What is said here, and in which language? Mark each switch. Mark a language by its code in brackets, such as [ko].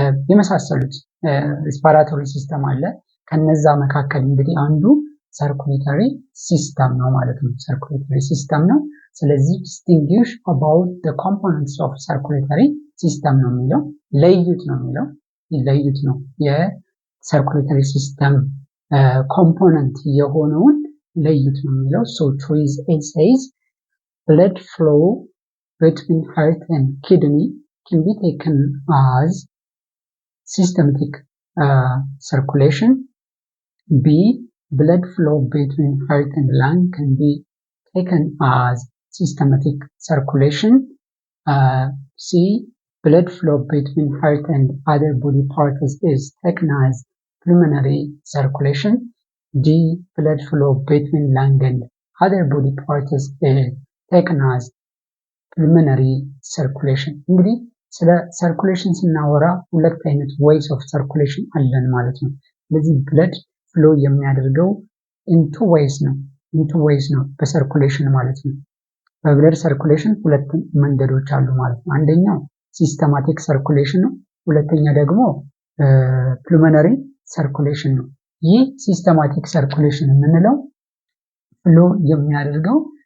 [am] የመሳሰሉት ሪስፓራቶሪ ሲስተም አለ። ከነዛ መካከል እንግዲህ አንዱ ሰርኩሌተሪ ሲስተም ነው ማለት ነው። ሰርኩሌተሪ ሲስተም ነው። ስለዚህ distinguish about the components of circulatory system ነው የሚለው። ለዩት ነው የሚለው። ለዩት ነው የሰርኩሌተሪ ሲስተም [en] ኮምፖነንት የሆነውን ለዩት ነው የሚለው። so choice A says blood flow between heart and kidney can be taken as systematic circulation. B blood flow between heart and lung can be taken as systematic circulation. C blood flow between heart and other body parts is taken as pulmonary circulation. D blood flow between lung and other body parts is taken as pulmonary circulation. [am] እንግዲህ ስለ ሰርኩሌሽን ስናወራ ሁለት አይነት ways of circulation አለን ማለት ነው። ስለዚህ blood flow የሚያደርገው into ways ነው በሰርኩሌሽን ማለት ነው። በብለድ ሰርኩሌሽን ሁለት መንገዶች አሉ ማለት ነው። አንደኛው ሲስተማቲክ ሰርኩሌሽን ነው። ሁለተኛ ደግሞ ፕሉመነሪ ሰርኩሌሽን ነው። ይህ ሲስተማቲክ ሰርኩሌሽን የምንለው ፍሎ የሚያደርገው